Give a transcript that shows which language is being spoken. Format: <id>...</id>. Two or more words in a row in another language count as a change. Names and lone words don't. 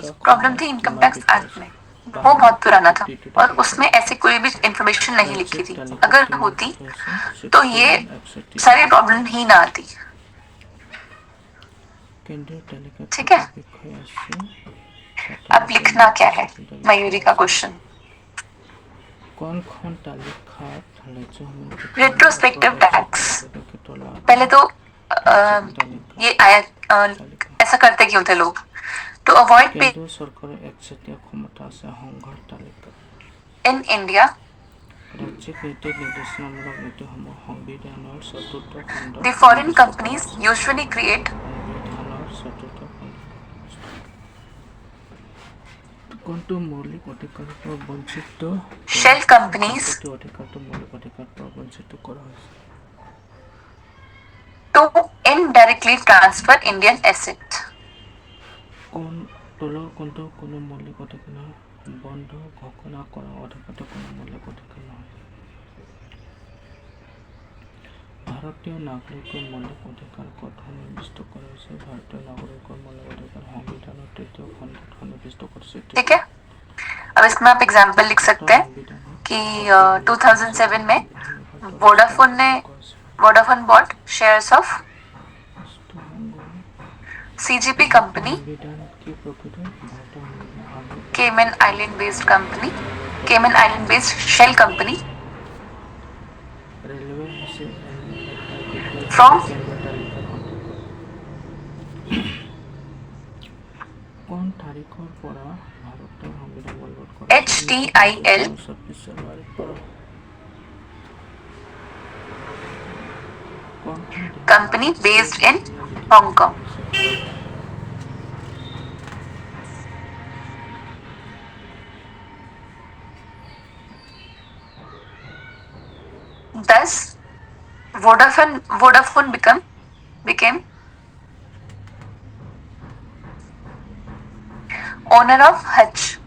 <hi>प्रॉब्लम थी</hi> <en>Income Tax Act</en> <hi>में, वो बहुत पुराना था और उसमें ऐसी कोई भी इंफॉर्मेशन नहीं लिखी थी। अगर होती तो ये सारी प्रॉब्लम ही ना आती। ठीक है, अब लिखना क्या है? मयूरी का क्वेश्चन।</hi> <as>কোনখন তালিকাত ৰাজ্যসমূহ</as> <en>retrospective tax,</en> <hi>पहले तो ये आया ऐसा करते क्यों थे लोग?</hi> <en>to avoid pay</en> <as>কেন্দ্ৰীয় চৰকাৰৰ একচেটিয়া ক্ষমতা আছে সংঘৰ তালিকাত।</as> <en>in India</en> <as>ৰাজ্যিক নীতি নিৰ্দেশনামূলক নীতিসমূহ সংবিধানৰ চতুৰ্থ খণ্ড</as> <en>the foreign companies usually create</en> <as>সংবিধানৰ চতুৰ্থ খণ্ড কোনটো মৌলিক অধিকাৰৰ পৰা বঞ্চিত</as> <en>shell companies</en> <as>সম্পত্তি অধিকাৰটো মৌলিক অধিকাৰৰ পৰা বঞ্চিত কৰা হৈছে।</as> <en>to indirectly transfer Indian asset?</en> <as>কোন তলৰ কোনটো কোনো মৌলিক অধিকাৰ নহয়? বন্ধ ঘোষণা কৰা অধিকাৰটো কোনো মৌলিক অধিকাৰ নহয়। ভাৰতীয় নাগৰিকৰ মৌলিক অধিকাৰ ক'ত সন্নিৱিষ্ট কৰা হৈছে? ভাৰতীয় নাগৰিকৰ মৌলিক অধিকাৰ সংবিধানৰ তৃতীয় খণ্ডত সন্নিৱিষ্ট কৰিছে।</as> <hi>ठीक है, अब इसमें आप एग्जाम्पल लिख सकते हैं कि 2007 में</hi> <en>Vodafone bought shares of CGP company, Cayman Island based shell company</en> <as>ৰেলৱে হৈছে</as> <en>From?</en> <as>কোন তাৰিখৰ পৰা ভাৰতৰ সংবিধান বলবৎ কৰা?</as> <en>HTIL</en> <as>26 জানুৱাৰীৰ পৰা।</as> <en>company based in Hong Kong. Thus, Vodafone became owner of Hutch.</en>